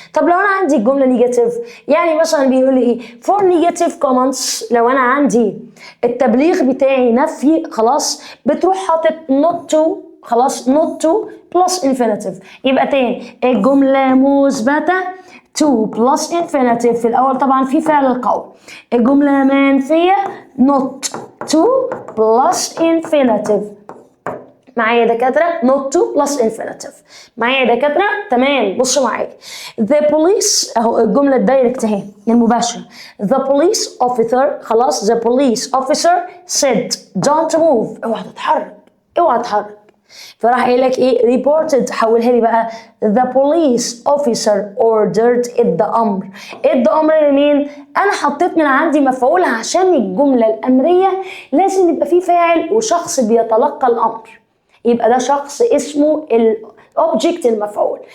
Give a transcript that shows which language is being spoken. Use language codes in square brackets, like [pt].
[ar] طب لو انا عندي الجمله نيجاتيف، يعني مثلا بيقول لي ايه for negative comments، لو انا عندي التبليغ بتاعي نفي خلاص بتروح حاطط not to، خلاص not to plus infinitive. يبقى تاني الجمله مثبته 2 plus infinitive، في الأول طبعا في فعل القول. الجملة منفية not 2 plus infinitive. معايا يا دكاترة؟ not 2 plus infinitive. معايا يا دكاترة؟ تمام. بصوا معايا the police اهو الجملة الدايركت اهي المباشرة. [en] the police officer خلاص the police officer said don't move، [ar] اوعى تتحرك، اوعى تتحرك. فراح قايل لك ايه reported، حولها لي بقى [en] the police officer ordered، [ar] ادى امر. ادى امر لمين؟ انا حطيت من عندي مفعولها عشان الجمله الامريه لازم يبقى فيه فاعل وشخص بيتلقى الامر، يبقى ده شخص اسمه الاوبجكت المفعول.